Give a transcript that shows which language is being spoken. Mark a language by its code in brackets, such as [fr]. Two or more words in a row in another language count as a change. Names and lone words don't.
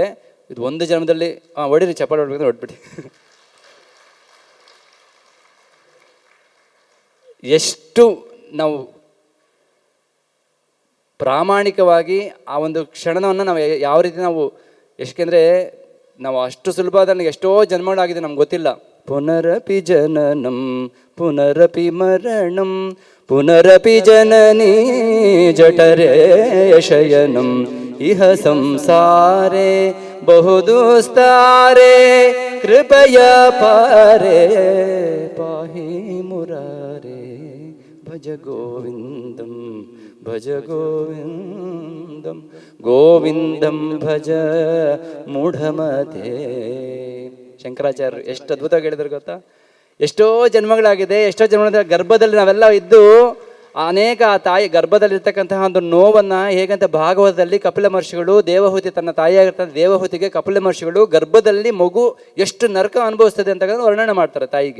[kn] ಇದು ಒಂದು ಜನ್ಮದಲ್ಲಿ ಹೊಡಿರಿ, ಚಪ್ಪಾಳೆ ಹೊಡ್ಬೇಕಂದ್ರೆ ಹೊಡ್ಬಿಡಿ. ಎಷ್ಟು ನಾವು ಪ್ರಾಮಾಣಿಕವಾಗಿ ಆ ಒಂದು ಕ್ಷಣವನ್ನು ನಾವು ಯಾವ ರೀತಿ ನಾವು, ಏಕೆಂದರೆ ನಾವು ಅಷ್ಟು ಸುಲಭದ ಎಷ್ಟೋ ಜನ್ಮಗಳಾಗಿದೆ ನಮ್ಗೆ ಗೊತ್ತಿಲ್ಲ. [sa] ಪುನರಪಿ ಜನನಂ ಪುನರಪಿ ಮರಣಂ ಪುನರಪಿ ಜನನೀ ಜಠರೇ ಶಯನಂ ಇಹ ಸಂಸಾರೇ ಬಹುದುಸ್ತಾರೆ ಕೃಪಯ ಪಾರೇ ಪಾಹಿ ಮುರಾರೇ ಭಜ ಗೋವಿಂದಂ ಭಜ ಗೋವಿಂದಂ ಗೋವಿಂದಂ ಭಜ ಮೂಢಮತೆ. [kn] ಶಂಕರಾಚಾರ್ಯರು ಎಷ್ಟು ಅದ್ಭುತವಾಗಿ ಹೇಳಿದ್ರು ಗೊತ್ತಾ. ಎಷ್ಟೋ ಜನ್ಮಗಳಾಗಿದೆ, ಎಷ್ಟೋ ಜನ್ಮಗಳ ಗರ್ಭದಲ್ಲಿ ನಾವೆಲ್ಲ ಇದ್ದು ಅನೇಕ ತಾಯಿ ಗರ್ಭದಲ್ಲಿರ್ತಕ್ಕಂತಹ ಒಂದು ನೋವನ್ನು ಹೇಗಂತ ಭಾಗವತದಲ್ಲಿ ಕಪಿಲ ಮಹರ್ಷಿಗಳು, ದೇವಹೂತಿ ತನ್ನ ತಾಯಿಯಾಗಿರ್ತಾರೆ, ದೇವಹೂತಿಗೆ ಕಪಿಲ ಮಹರ್ಷಿಗಳು ಗರ್ಭದಲ್ಲಿ ಮಗು ಎಷ್ಟು ನರಕ ಅನುಭವಿಸ್ತದೆ ಅಂತ ವರ್ಣನೆ ಮಾಡ್ತಾರೆ ತಾಯಿಗೆ.